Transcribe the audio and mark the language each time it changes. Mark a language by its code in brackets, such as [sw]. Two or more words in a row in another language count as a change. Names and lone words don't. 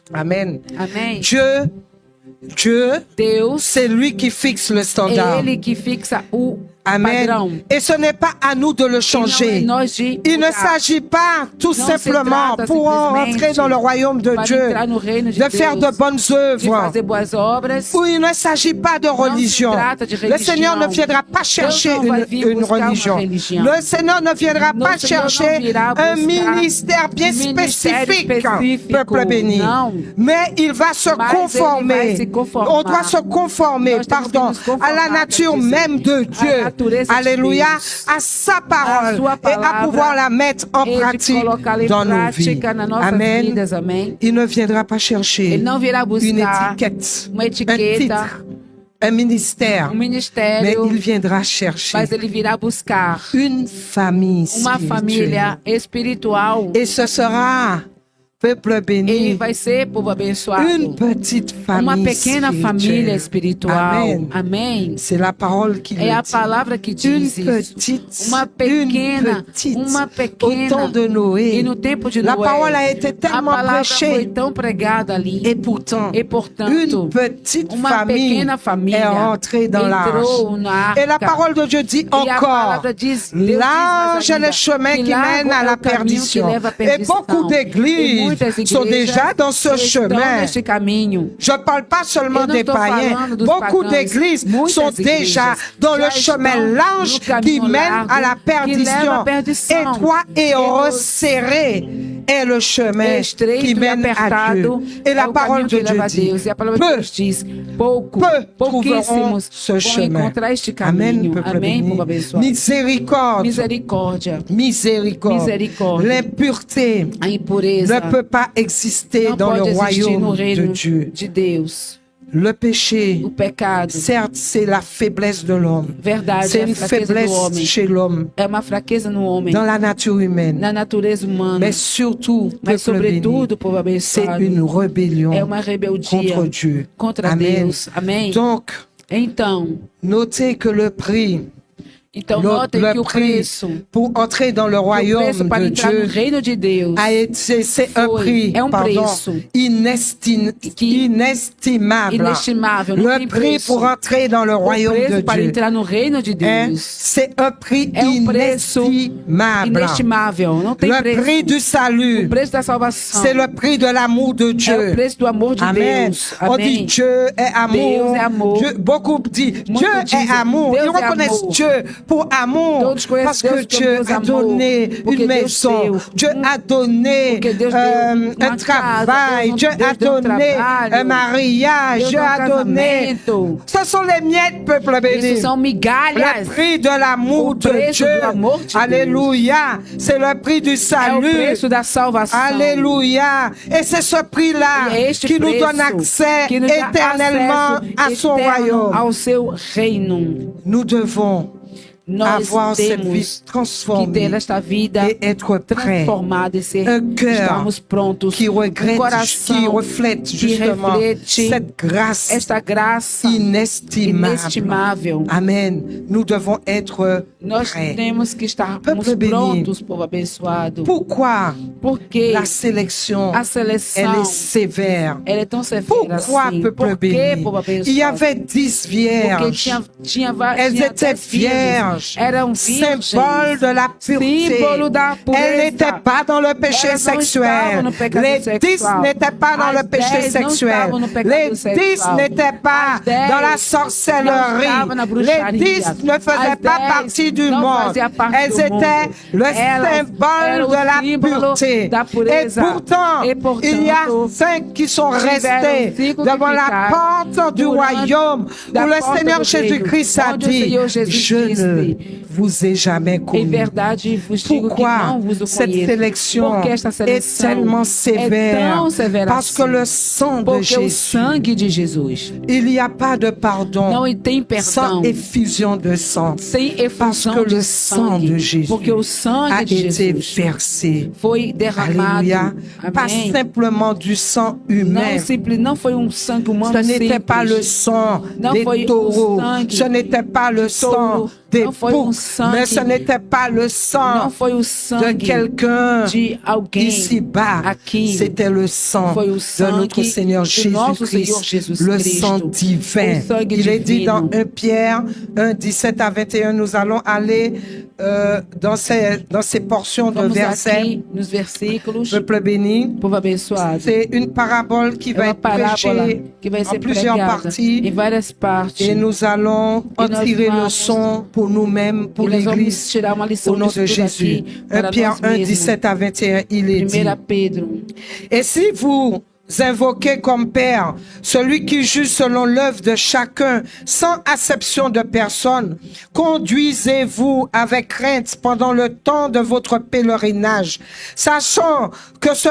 [fr] Amen. [pt] Amém? [fr] Dieu, [pt] Deus, [fr] c'est lui qui fixe le standard. [pt] ele que fixa o [fr] Amen. [pt] padrão. [fr] Et ce n'est pas à nous de le [pt] E não é [fr] changer. [pt] nós de [fr] Il ne [pt] mudar. [fr] s'agit pas tout [pt] Não [fr] simplement [pt] se trata [fr] pour [pt] simplesmente [fr] entrer dans le royaume de [pt] para [fr] Dieu, [pt] entrar no reino de [fr] de faire de [pt] Deus, [fr] bonnes [pt] de [fr] œuvres. [pt] fazer boas obras. [fr] Ou il ne s'agit pas de religion. [pt] trata de [fr] Le [pt] religião. [fr] Seigneur ne viendra pas chercher [pt] não vai vir [fr] une [pt] buscar uma [fr] religion. [pt] religião. [fr] Le Seigneur ne viendra [pt] No [fr] pas [pt] Senhor não [fr] chercher [pt] virá [fr] un [pt] buscar [fr] ministère bien [pt] ministério [fr] spécifique, [pt] específico. [fr] peuple béni. [pt] Não. [fr] Mais il va se [pt] Mas ele [fr] conformer. [pt] vai se conformar. [fr] On doit se conformer, [pt] Nós temos que [fr] pardon, [pt] nos conformar, [fr] à la nature [pt] quer dizer, [fr] même de [pt] à [fr] Dieu. [pt] natureza de [fr] Alléluia. [pt] Deus. [fr] À sa parole. [pt] sua [fr] Et à [pt] palavra, [fr] pouvoir la mettre en [pt] e de [fr] pratique [pt] colocá-la em [fr] dans nos vies. [pt] prática nas nossas [fr] Amen. [pt] vidas, amém? [fr] Il ne viendra pas chercher [pt] Ele não virá [fr] une [pt] buscar [fr] étiquette, [pt] uma [fr] un [pt] etiqueta, [fr] titre, un ministère, mais [pt] ministério, [fr] il viendra chercher [pt] mas ele virá buscar [fr] une famille [pt] uma [fr] spirituelle. [pt] família espiritual. [fr] Et ce sera, peuple [pt] E [fr] béni, [pt] vai ser, povo abençoado, [fr] une petite famille [pt] uma pequena família espiritual. [fr] Amen. [pt] Amém. [fr] C'est la parole qui [pt] É [fr] le [pt] a [fr] dit. [pt] palavra que [fr] Une [pt] diz isso. [fr] petite, [pt] Uma pequena, uma [fr] Au [pt] pequena. [fr] temps de Noé, [pt] E no tempo de [fr] la [pt] Noé, [fr] parole a été [pt] a [fr] tellement [pt] palavra foi [fr] prêchée. [pt] tão pregada ali. [fr] Et pourtant, [pt] E portanto, [fr] une petite [pt] uma [fr] famille [pt] pequena família [fr] est rentrée dans l'arche. [pt] entrou na arca. [fr] Et la parole de Dieu dit [pt] E a [fr] encore, [pt] palavra diz, Deus diz [fr] large [pt] mais [fr] est [pt] ainda, [fr] le chemin [pt] que [fr] qui [pt] largo [fr] mène à [pt] é [fr] la [pt] o caminho que [fr] perdition. [pt] leva à [fr] Et [pt] perdição. [fr] beaucoup [pt] E [fr] d'églises [pt] muitas [fr] sont [pt] igrejas [fr] déjà dans ce [pt] estão [fr] chemin. [pt] neste caminho. [fr] Je ne parle pas seulement [pt] Eu não [fr] des [pt] estou [fr] païens. [pt] falando dos [fr] Beaucoup [pt] pagãos. [fr] d'églises [pt] Muitas [fr] sont [pt] igrejas [fr] déjà dans [pt] já [fr] le chemin [pt] estão [fr] large [pt] no [fr] qui [pt] caminho [fr] mène [pt] largo [fr] à la [pt] que leva [fr] perdition. [pt] à perdição. [fr] Étroit et [pt] E o [fr] resserré est le chemin [pt] estreito [fr] qui [pt] e [fr] mène à [pt] apertado [fr] Dieu. Et [pt] é [fr] la [pt] o [fr] parole [pt] caminho [fr] de [pt] que [fr] Dieu [pt] leva a [fr] dit, [pt] Deus. E a palavra de [fr] peu [pt] Deus diz, [fr] trouveront [pt] pouquíssimos [fr] ce [pt] vão [fr] chemin. [pt] encontrar este [fr] Amen, [pt] caminho. [fr] peuple [pt] Amém, [fr] béni. [pt] povo abençoado. [fr] Miséricorde, [pt] Misericórdia, [fr] miséricorde. Miséricorde. L'impureté [pt] a impureza [fr] ne peut pas exister [pt] não [fr] dans le [pt] pode existir no [fr] royaume de [pt] reino [fr] Dieu. [pt] de Deus. [fr] Le péché, [pt] O pecado, [fr] certes, c'est la faiblesse de l'homme. [pt] verdade, [fr] C'est [pt] é a [fr] une [pt] fraqueza do [fr] faiblesse [pt] homem. [fr] chez l'homme, [pt] É uma fraqueza no homem, [fr] dans la nature humaine. [pt] na natureza humana. [fr] Mais surtout, [pt] Mas, [fr] peuple béni, [pt] sobretudo, povo [fr] c'est [pt] abençoado, [fr] une rébellion [pt] é uma rebeldia [fr] contre Dieu. [pt] contra [fr] Amen. [pt] Deus. Amém? [fr] Donc, [pt] Então, [fr] notez que le prix, [pt] notem que [fr] le [pt] o [fr] prix [pt] preço, [fr] pour entrer dans le [pt] o [fr] royaume [pt] preço para [fr] de [pt] entrar no [fr] Dieu [pt] reino de Deus [fr] a été, c'est un [pt] Foi. [fr] prix, [pt] É um [fr] pardon, [pt] preço [fr] inestimable. [pt] inestimável, não [fr] Le [pt] tem [fr] prix [pt] preço. [fr] pour entrer dans le [pt] O [fr] royaume de [pt] preço para [fr] Dieu. [pt] entrar no reino de [fr] Hein? [pt] Deus [fr] C'est un prix [pt] é um preço [fr] inestimable. [pt] inestimável, não tem [fr] Le [pt] preço. [fr] prix du salut, [pt] O preço da salvação [fr] c'est le prix de l'amour de [pt] é o [fr] Dieu. [pt] preço do amor de [fr] Amen. [pt] Deus. [fr] On dit [pt] Amém. [fr] Dieu est amour. [pt] Deus é amor. [fr] Beaucoup disent [pt] Muitos [fr] Dieu [pt] dizem, [fr] est amour. [pt] Deus [fr] Ils [pt] é [fr] reconnaissent [pt] amor. [fr] Dieu pour amour. [pt] Todos conhecem [fr] Parce que [pt] Deus como [fr] Dieu [pt] Deus [fr] a [pt] amor. [fr] donné [pt] Porque [fr] une [pt] Deus [fr] maison. [pt] deu. [fr] Dieu a donné [pt] Porque Deus deu [fr] un [pt] uma [fr] travail. [pt] casa. [fr] Dieu [pt] Deus [fr] a [pt] deu [fr] donné [pt] trabalho. [fr] un mariage. [pt] Deus [fr] Dieu [pt] deu [fr] a donné. [pt] casamento. [fr] Ce sont les miettes, peuple béni. [pt] Isso são [fr] Le [pt] migalhas. [fr] prix de l'amour [pt] O [fr] de [pt] preço [fr] Dieu. [pt] do amor de Deus. [fr] Alléluia. C'est le prix du [pt] É o [fr] salut. [pt] preço da salvação. [fr] Alléluia. Et c'est ce prix-là [pt] E é este [fr] qui nous [pt] preço [fr] donne accès [pt] que nos dá [fr] éternellement à [pt] acesso [fr] son [pt] eterno [fr] royaume. [pt] ao seu reino. [fr] Nous devons [pt] Nós [fr] avoir cette vie [pt] temos que ter [fr] transformée [pt] esta vida [fr] et être prêt, [pt] transformada e ser, [fr] Un cœur [pt] estarmos prontos, [fr] qui regrette, qui [pt] coração [fr] reflète [pt] que [fr] justement [pt] reflete [fr] cette grâce [pt] esta graça [fr] inestimable. [pt] inestimável. [fr] Amen. Nous devons être [pt] Nós [fr] prêts. [pt] temos que estarmos [fr] Peuple béni. [pt] prontos, povo abençoado. [fr] Pourquoi [pt] Porque [fr] la sélection, [pt] a [fr] elle [pt] seleção [fr] est sévère? [pt] ela é tão severa [fr] Pourquoi, [pt] assim. [fr] peuple [pt] Por que, [fr] béni? [pt] povo abençoado? [fr] Il y avait 10 [pt] Porque [fr] vierges. [pt] tinha [fr] Elles [pt] tinha [fr] étaient [pt] 10 virgens. [fr] vierge, [pt] eram virgens, [fr] symbole de la pureté. [pt] símbolo da pureza. [fr] Elle n'était pas dans le péché [pt] Elas não [fr] sexuel. [pt] estavam no pecado [fr] Les 10 [pt] sexual. [fr] n'étaient pas dans [pt] As [fr] le péché [pt] 10 não [fr] sexuel. [pt] estavam no pecado [fr] Les 10 [pt] sexual. [fr] n'étaient pas [pt] As 10 [fr] dans la [pt] não [fr] sorcellerie. [pt] estavam na [fr] Les [pt] bruxaria. [fr] 10 ne faisaient [pt] As [fr] pas [pt] 10 [fr] partie du [pt] não [fr] monde. [pt] fazia parte [fr] Elles [pt] do mundo. [fr] étaient le [pt] Elas [fr] symbole [pt] eram [fr] de la [pt] o símbolo [fr] pureté. [pt] da [fr] Et [pt] pureza. [fr] pourtant, [pt] E, portanto, [fr] il y a 5 qui sont [pt] tiveram [fr] restés [pt] 5 [fr] devant [pt] que [fr] la [pt] ficaram [fr] porte du [pt] durante [fr] royaume [pt] da [fr] où le [pt] porta [fr] Seigneur [pt] do reino, [fr] Jésus-Christ a [pt] onde o [fr] dit, [pt] Senhor Jesus [fr] je ne [pt] disse, [fr] vous ai jamais [pt] em [fr] connu. [pt] verdade vos digo que [fr] Pourquoi [pt] não vos o [fr] cette [pt] conheço. [fr] sélection [pt] Porque esta [fr] est [pt] seleção [fr] tellement sévère? [pt] é tão severa [fr] Parce que [pt] assim. [fr] le sang de [pt] Porque o [fr] Jésus, [pt] sangue de Jesus [fr] il n'y a pas de pardon [pt] não tem [fr] sans [pt] perdão, [fr] effusion de sang. [pt] sem [fr] Parce [pt] efusão [fr] que [pt] de [fr] le sang de [pt] sangue. [fr] Jésus [pt] Porque o [fr] a [pt] sangue de [fr] été [pt] Jesus [fr] versé. [pt] foi derramado. [fr] Alléluia. Pas [pt] Amém. [fr] simplement du sang humain. [pt] Não foi um sangue humano [fr] Ce n'était pas le [pt] simples. [fr] sang [pt] Não [fr] des [pt] foi o [fr] taureaux. [pt] sangue [fr] Ce n'était pas le sang [pt] touro. [fr] des [pt] Não foi [fr] boucs. [pt] sangue. [fr] Mais ce n'était pas le [pt] Não [fr] sang [pt] foi o [fr] de [pt] sangue [fr] quelqu'un [pt] de alguém [fr] ici-bas. [pt] aqui. [fr] C'était le sang [pt] Foi o [fr] de [pt] sangue [fr] notre Seigneur [pt] do nosso Senhor [fr] Jésus-Christ, [pt] Jesus [fr] le [pt] Cristo. [fr] sang divin. [pt] O sangue [fr] Il est dit dans [pt] divino. [fr] 1 Pierre 1, 17 à 21, nous allons aller dans ces portions de [pt] Vamos [fr] versets. [pt] aqui nos versículos. [fr] Peuple béni, [pt] Povo abençoado. [fr] c'est une parabole qui [pt] É [fr] va [pt] uma [fr] être [pt] parábola [fr] prêchée [pt] que vai [fr] en [pt] ser [fr] plusieurs [pt] pregada [fr] parties. [pt] em várias partes. [fr] Et nous allons en [pt] nós [fr] tirer [pt] vamos- [fr] leçon pour nous-mêmes, pour [pt] E nós vamos [fr] l'Église, [pt] tirar uma lição [fr] au nom [pt] disso [fr] de [pt] tudo [fr] Jésus. [pt] aqui [fr] 1 [pt] para [fr] Pierre [pt] nós [fr] 1, [pt] mesmos. [fr] 17 à 21, il est dit. [pt] 1 Pedro. [fr] Et si vous invoquez comme Père celui qui juge selon l'œuvre de chacun, sans acception de personne, conduisez-vous avec crainte pendant le temps de votre pèlerinage, sachant que ce